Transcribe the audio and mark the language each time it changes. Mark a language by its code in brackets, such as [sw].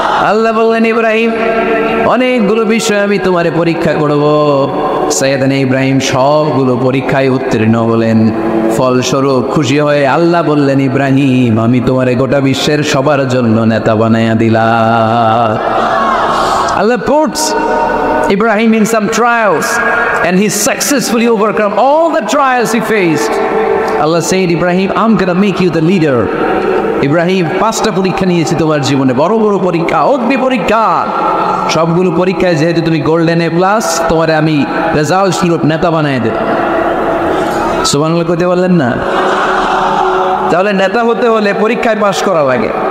[bn] আল্লাহ বললেন, ইব্রাহিম অনেকগুলো বিষয় আমি তোমারে পরীক্ষা করব। সৈয়দনা ইব্রাহিম সবগুলো পরীক্ষায় উত্তীর্ণ হলেন। ফলস্বরূপ খুশি হয়ে আল্লাহ বললেন, ইব্রাহিম আমি তোমারে গোটা বিশ্বের সবার জন্য নেতা বানাইয়া দিলাম। [en] Allah puts Ibrahim in some trials and he successfully overcome all the trials he faced. Allah said, Ibrahim, I'm gonna make you the leader. [bn] Ibrahim পাঁচটা পরীক্ষা নিয়েছি তোমার জীবনে, বড় বড় পরীক্ষা, অগ্নি পরীক্ষা। সবগুলো পরীক্ষায় যেহেতু তুমি গোল্ডেন A+, তোমারে আমি রেজাল্ট স্বরূপ নেতা বানাই দেব। সুবহানাল্লাহ কইতে বললেন না? তাহলে নেতা হতে হলে পরীক্ষায় পাশ করা লাগে।